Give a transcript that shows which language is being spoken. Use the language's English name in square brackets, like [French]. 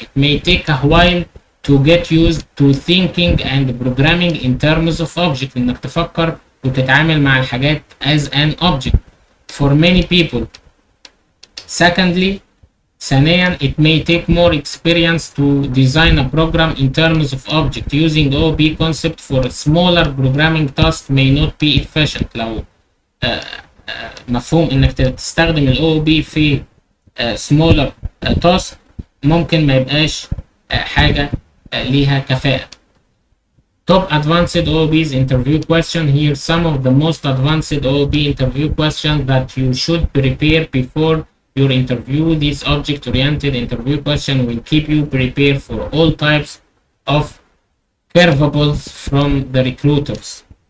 [English] It may take a while to get used to thinking and programming in terms of object، [Arabic] انك تفكر وتتعامل مع الحاجات [English] as an object for many people. Secondly، [Arabic] ثانيا [English] it may take more experience to design a program in terms of object. Using OOP concept for smaller programming tasks may not be efficient. [Arabic] لو مفهوم انك تستخدم ال OOP في [English] smaller task [Arabic] ممكن ما يبقاش حاجة ليها كفاءة. [English] Top advanced OOP's interview question. Here some of the most advanced OOP interview questions that you should prepare before your interview. This object-oriented interview question will keep you prepared for all types of curveballs from the recruiters.